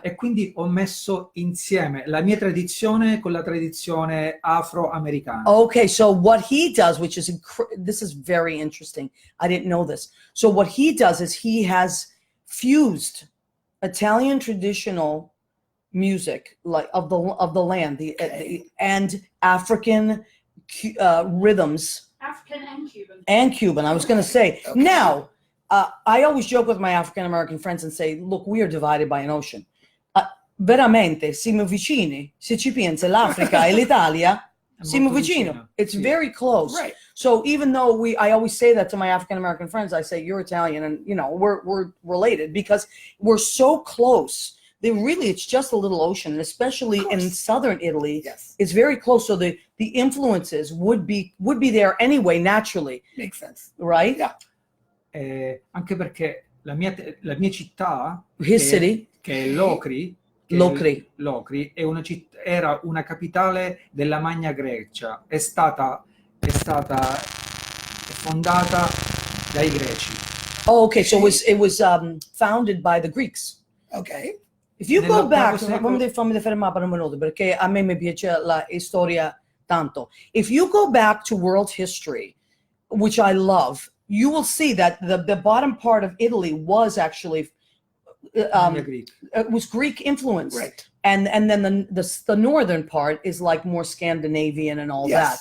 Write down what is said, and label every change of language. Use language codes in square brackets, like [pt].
[it] E quindi ho messo insieme la mia tradizione con la tradizione afroamericana. [en] Okay, so what he does, which is this is very interesting. I didn't know this. So what he does is he has fused Italian traditional music, like of the land, and African rhythms African and Cuban. and Cuban. I was going to say Okay. now. I always joke with my African American friends and say, "Look, we are divided by an ocean. [it] Veramente, siamo vicini. Se ci pensa, l'Africa e l'Italia, È siamo molto vicino. vicino, [en] It's [it] sì. [en] very close." Right. So even though I always say that to my African American friends, I say you're Italian, and we're related because we're so close. It's just a little ocean, and especially in southern Italy, Yes. it's very close. So the influences would be there anyway, naturally, Makes sense. right? Yeah. [it] Anche perché la mia città, [en] His city, [it] che è Locri, Locri è era una capitale della Magna Grecia, è stata fondata dai greci. [en] Oh, okay. So it was founded by the Greeks. Okay. If you go [it] Nell'ottavo [en] back, [it] secolo- fammi fermare per un minuto perché a me mi piace la storia tanto. [en] If you go back to world history, which I love, you will see that the bottom part of Italy was actually Magna Greek. it was Greek influence, Right. and then the northern part is like more Scandinavian and all Yes.